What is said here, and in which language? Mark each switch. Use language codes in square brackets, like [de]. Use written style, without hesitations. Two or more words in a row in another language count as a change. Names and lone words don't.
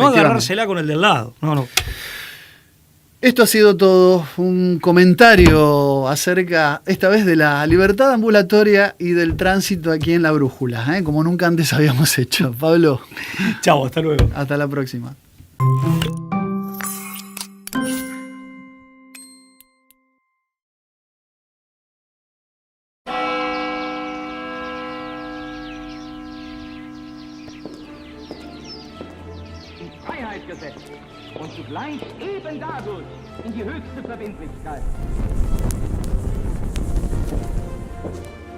[es] agarrársela con el del lado. No. Esto ha sido todo un comentario acerca, esta vez, de la libertad ambulatoria y del tránsito aquí en La Brújula, como nunca antes habíamos hecho. Pablo, Chao, hasta luego. hasta la próxima. [de] in Freiheit gesetzt und zugleich eben dadurch in die höchste Verbindlichkeit.